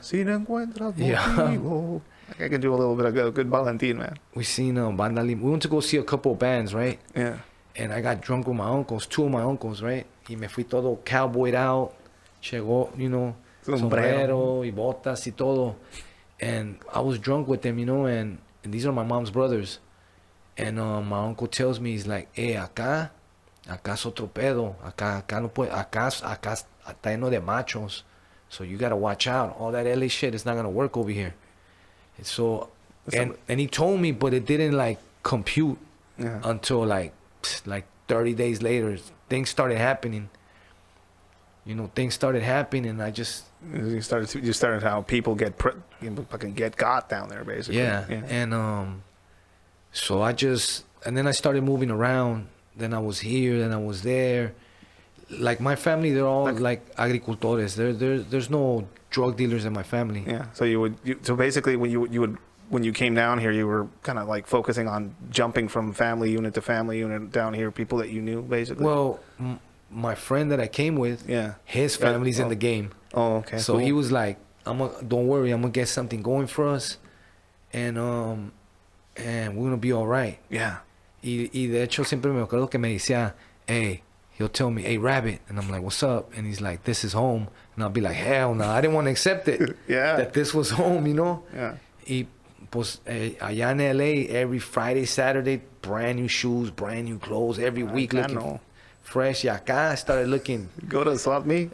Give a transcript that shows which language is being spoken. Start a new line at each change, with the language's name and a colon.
Spanish: Si no encuentras motivo.
English: I can do a little bit of good Valentín, man. We seen Banda Lim. We went to go see a couple of bands, right? Yeah. And I got drunk with my uncles, two of my uncles, right?
Spanish: Y me fui todo
English: cowboyed out.
Spanish: Llegó, sombrero y botas y todo.
English: And I was drunk with them, and these are my mom's brothers. And my uncle tells me, he's like, hey,
Spanish: acá es otro pedo. Acá no puede, acá está lleno de machos.
English: So you gotta watch out. All that LA shit is not gonna work over here. And so, and he told me, but it didn't like compute until like 30 days later. Things started happening. Things started happening, and I just... You started how people fucking get got down there, basically. Yeah. And so and then I started moving around. Then I was here, then I was there. Like my family, they're all like agricultores. There's no drug dealers in my family. Yeah. So so basically when you came down here, you were kind of like focusing on jumping from family unit to family unit down here, people that you knew, basically. Well, my friend that I came with, his family's in the game. Oh, okay. So cool. he was like, don't worry, I'm gonna get something going for us, and we're gonna be all right. Yeah.
Spanish: Y de hecho siempre me acuerdo que me decía, hey,
English: he'll tell me,
Spanish: hey, Rabbit.
English: And I'm like, what's up? And he's like, this is home. And I'll be like, hell no, I didn't want to accept it. Yeah. That this was home, you know? Yeah.
Spanish: Y pues allá en
English: LA, every Friday, Saturday, brand new shoes, brand new clothes, every week looking fresh.
Spanish: Y acá
English: I started looking. Go to swap meet?